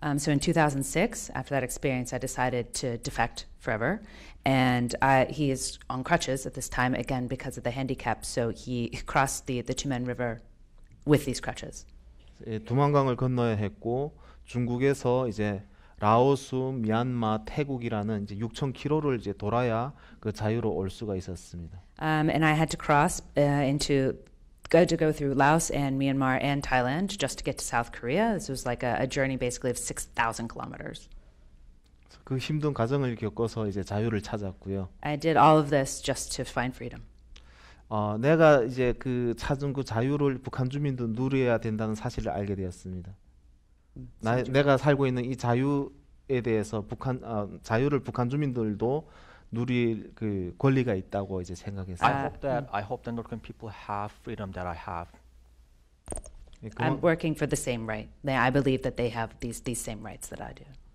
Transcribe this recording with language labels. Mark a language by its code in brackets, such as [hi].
[en] So in 2006, after that experience, I decided to defect forever. And he is on crutches at this time, again, because of the handicap. So he crossed the Tumen River with these crutches. [ko] 예, 두만강을 건너야 했고 중국에서 이제 라오스, 미얀마, 태국이라는 이제 6,000km를 이제 돌아야 그 자유로 올 수가 있었습니다. [en] And I had to cross go through Laos and Myanmar and Thailand just to get to South Korea. This was like a journey basically of 6,000 kilometers. [ko] 그 힘든 과정을 겪어서 이제 자유를 찾았고요. [en] I did all of this just to find freedom. [ko] 내가 이제 그 찾은 그 자유를 북한 주민도 누려야 된다는 사실을 알게 되었습니다. 내가 살고 있는 이 자유에 대해서 자유를 북한 주민들도 누릴 그 권리가 있다고 이제 생각했어요. [en] I hope that North Korean people have freedom that I have. I'm working for the same right. I believe that they have these same rights that I do.